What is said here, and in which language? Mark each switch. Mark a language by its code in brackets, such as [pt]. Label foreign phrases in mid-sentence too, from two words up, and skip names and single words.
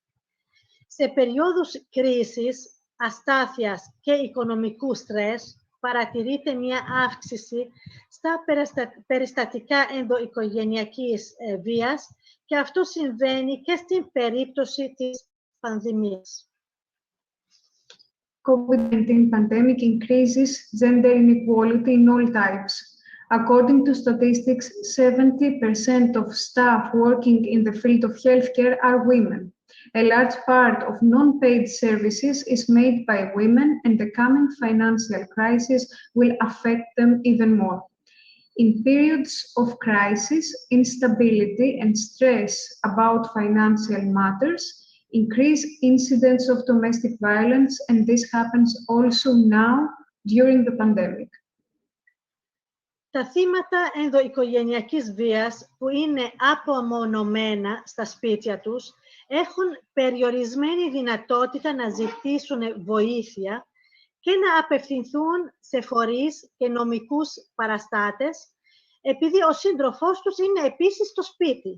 [el] Σε περιόδους κρίσης, αστάθειας και οικονομικού στρες, παρατηρείται μια αύξηση στα περιστατικά ενδοοικογενειακής βίας και αυτό συμβαίνει και στην περίπτωση της πανδημίας. [en] COVID-19 pandemic increases gender inequality in all types. According to statistics, 70% of staff working in the field of healthcare are women. A large part of non-paid services is made by women, and the coming financial crisis will affect them even more. In periods of crisis, instability and stress about financial matters increase incidents of domestic violence, and this happens also now during the pandemic. [el] Τα θύματα ενδοοικογενειακής βίας που είναι απομονωμένα στα σπίτια τους έχουν περιορισμένη δυνατότητα να ζητήσουν βοήθεια και να απευθυνθούν σε φορείς και νομικούς παραστάτες, επειδή ο σύντροφός τους είναι επίσης στο σπίτι.